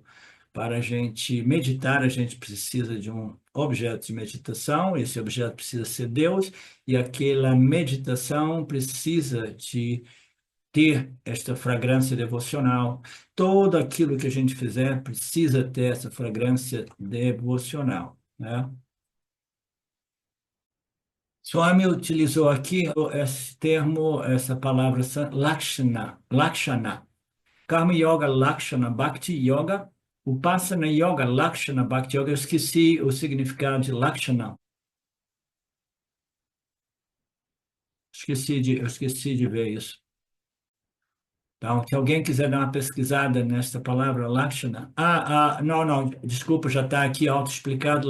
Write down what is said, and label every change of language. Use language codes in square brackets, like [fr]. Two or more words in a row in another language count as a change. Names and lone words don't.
[pt] Para a gente meditar, a gente precisa de um objeto de meditação, esse objeto precisa ser Deus, e aquela meditação precisa de ter esta fragrância devocional. Todo aquilo que a gente fizer precisa ter essa fragrância devocional, né? Swami utilizou aqui esse termo, essa palavra Lakshana. [sa] कर्म योग लक्षण भक्ति योग, उपासना योग लक्षण भक्ति योग. [pt] Eu esqueci o significado de Lakshana. Eu esqueci de ver isso. Então, se alguém quiser dar uma pesquisada nesta palavra Lakshana. Não, não, desculpa, já está aqui auto-explicado.